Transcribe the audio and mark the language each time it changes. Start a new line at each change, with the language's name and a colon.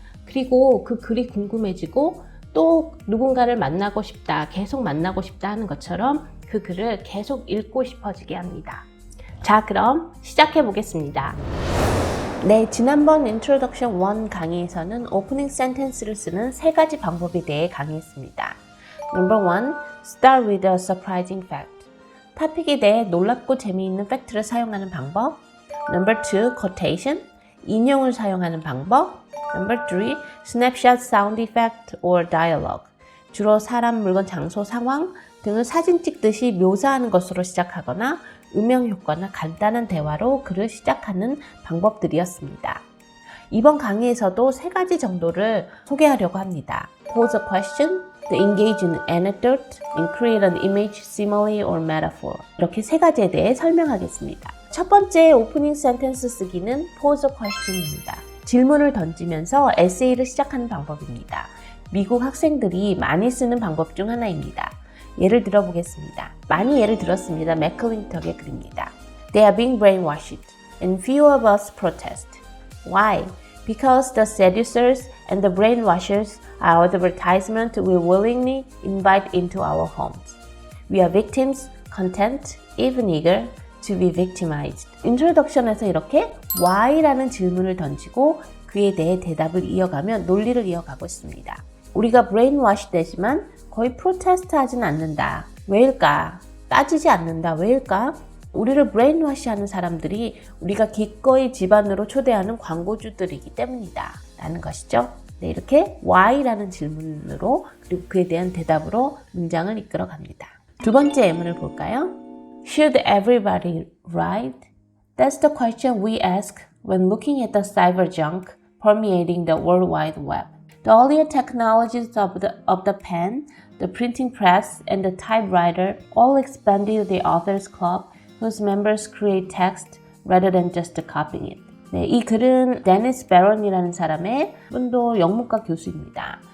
Korean: 그리고 그 글이 궁금해지고 또 누군가를 만나고 싶다, 계속 만나고 싶다 하는 것처럼 그 글을 계속 읽고 싶어지게 합니다. 자, 그럼 시작해 보겠습니다. 네, 지난번 Introduction 1 강의에서는 오프닝 센텐스를 쓰는 세 가지 방법에 대해 강의했습니다.
English: Number 1, start with a surprising fact.
Korean: 토픽에 대해 놀랍고 재미있는 팩트를 사용하는 방법.
English: Number 2, quotation.
Korean: 인용을 사용하는 방법.
English: Number 3, snapshot sound effect or dialogue.
Korean: 주로 사람, 물건, 장소, 상황 등을 사진 찍듯이 묘사하는 것으로 시작하거나 음영 효과나 간단한 대화로 글을 시작하는 방법들이었습니다. 이번 강의에서도 세 가지 정도를 소개하려고 합니다.
English: Pose a question, to engage in anecdote, and create an image, simile or metaphor.
Korean: 이렇게 세 가지에 대해 설명하겠습니다. 첫 번째 오프닝 센텐스 쓰기는
English: Pose a question
Korean: 입니다. 질문을 던지면서 에세이를 시작하는 방법입니다. 미국 학생들이 많이 쓰는 방법 중 하나입니다. 예를 들어보겠습니다. 많이 예를 들었습니다. 맥클린턱의 글입니다.
English: They are being brainwashed, and few of us protest. Why? Because the seducers and the brainwashers are advertisement we willingly invite into our homes. We are victims, content, even eager to be victimized.
Korean: 인트로덕션에서 이렇게 why라는 질문을 던지고 그에 대해 대답을 이어가며 논리를 이어가고 있습니다. 우리가 brainwash 되지만 거의 프로테스트 하진 않는다. 왜일까? 따지지 않는다. 왜일까? 우리를 brainwash 하는 사람들이 우리가 기꺼이 집안으로 초대하는 광고주들이기 때문이다. 라는 것이죠. 네, 이렇게 why라는 질문으로 그리고 그에 대한 대답으로 문장을 이끌어 갑니다. 두 번째 예문을 볼까요?
English: Should everybody write? That's the question we ask when looking at the cyber junk permeating the World Wide Web. The earlier technologies of the pen, the printing press, and the typewriter all expanded the authors club whose members create text rather than just copying it.
Korean: 네, 이 글은 데니스 베런이라는 사람의 분도 영문과 교수입니다.